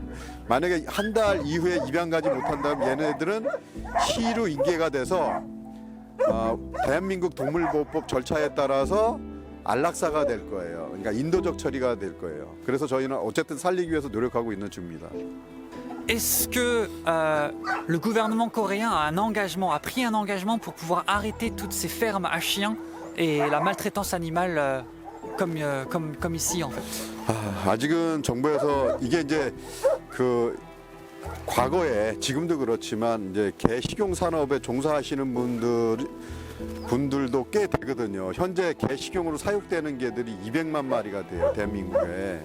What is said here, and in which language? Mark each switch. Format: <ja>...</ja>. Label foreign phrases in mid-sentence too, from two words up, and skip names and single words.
<ko>만약에 한 달 이후에 입양 가지 못한다면 얘네들은 시로 인계가 돼서 대한민국 동물보호법 절차에 따라서 안락사가 될 거예요. 그러니까 인도적 처리가 될 거예요. 그래서 저희는 어쨌든 살리기 위해서 노력하고 있는 중입니다.</ko> <fr>Est-ce que le gouvernement coréen a pris un engagement pour pouvoir arrêter toutes ces fermes à chiens et la maltraitance animale comme ici en fait?</fr> <ko>아직은 정부에서 이게 이제 그 과거에 지금도 그렇지만 이제 개 식용 산업에 종사하시는 분들도 꽤 되거든요. 현재 개 식용으로 사육되는 개들이 200만 마리가 돼요, 대한민국에.</ko>